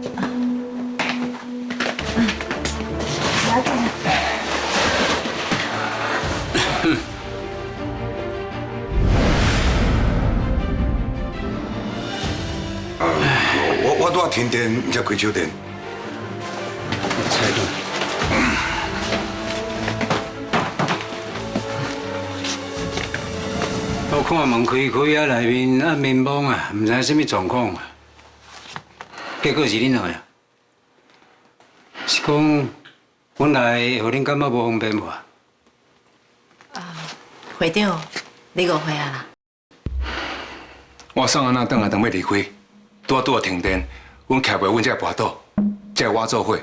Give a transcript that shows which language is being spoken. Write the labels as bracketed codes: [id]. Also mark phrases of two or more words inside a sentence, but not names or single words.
[nan] 我拄停电才开手电。我看门开开啊，内面啊迷茫啊，唔知什么状况啊。结果是恁来啊？是讲阮来，互恁感觉无方便无？会长，你误会啊啦。我送安娜等要离开，拄啊停电，阮徛袂稳才会跋倒，才会我做伙。